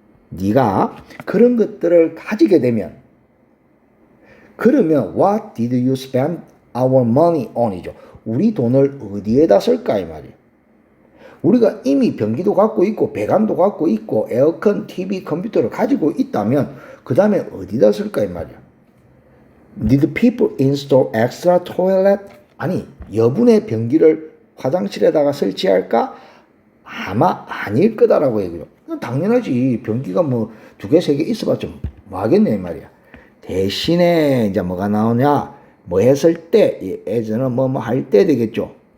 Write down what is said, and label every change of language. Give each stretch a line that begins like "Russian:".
Korean: 네가 그런 것들을 가지게 되면 그러면
English: what did you spend our money on
Korean: 이죠. 우리 돈을 어디에다 쓸까 이 말이에요. 우리가 이미 변기도 갖고 있고 배관도 갖고 있고 에어컨, TV, 컴퓨터를 가지고 있다면 그 다음에 어디다 쓸까 이 말이야.
English: Did people install extra toilet?
Korean: 아니 여분의 변기를 화장실에다가 설치할까? 아마 아닐 거다라고 얘기해요. 당연하지. 변기가 뭐 2개, 3개 있어봤자 뭐 하겠네 이 말이야. 대신에 이제 뭐가 나오냐? 뭐 했을 때 예전은 뭐 할 때 되겠죠.